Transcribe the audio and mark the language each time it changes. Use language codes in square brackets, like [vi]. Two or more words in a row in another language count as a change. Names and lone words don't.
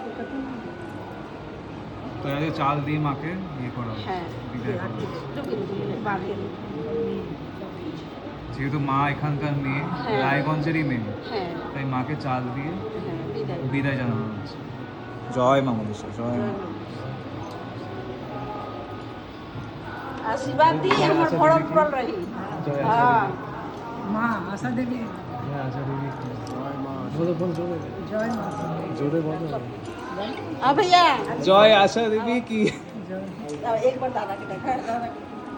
[bn] তো আজকে চাল দিয়ে মাকে ইয়ে করা হচ্ছে, হ্যাঁ বিদায় করা হচ্ছে। বাড়ি যেহেতু মা এখানকার মেয়ে হ্যাঁ। রায়গঞ্জেরই মেয়ে হ্যাঁ তাই মাকে চাল দিয়ে হ্যাঁ বিদায় বিদায় জানানো হচ্ছে জয় মা মনীষা জয় মা [mai] आशीर्वाद दी हमर भरल पुरल रही जय हाँ माँ आशा देवी [bn] হ্যাঁ আচ্ছা দিদি জয় মা বলো বল জোরে [mai] जय माँ [bn] জোরে বলো [mai] हाँ भैया [bn] জয় আশা দেবী কি [mai] जय एक बार दादा के देखा दादा के